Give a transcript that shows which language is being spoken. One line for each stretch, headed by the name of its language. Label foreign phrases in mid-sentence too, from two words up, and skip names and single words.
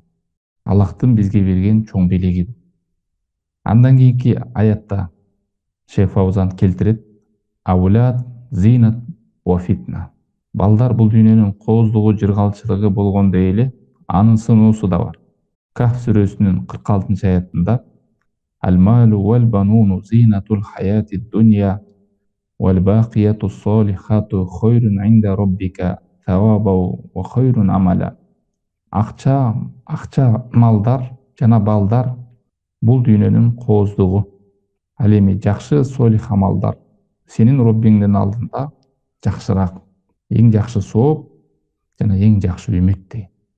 Kyrgyz: Аллахтын бизге берген чоң белеги. Андан кийинки аятта Шейх Фаузан келтирет:
Arabic: أولاد زينة وفتنة.
Kyrgyz: Балдар бул дүйнөнүн кооздугу, жыргалчылыгы болгондой эле анын сыноосу да бар.
Arabic: Кахф
Kyrgyz: сүрөсүнүн 46-аятында
Arabic: المال والبنون زينة الحياة الدنيا والباقيات الصالحات خير عند ربك ثوابا وخير أملا.
Kyrgyz: Акча, малдар жана балдар бул дүйнөнүн кооздугу. Ал эми жакшы солих амалдар сенин Роббиңдин алдында жакшыраак, эң жакшы сооп жана эң жакшы үмүт деген.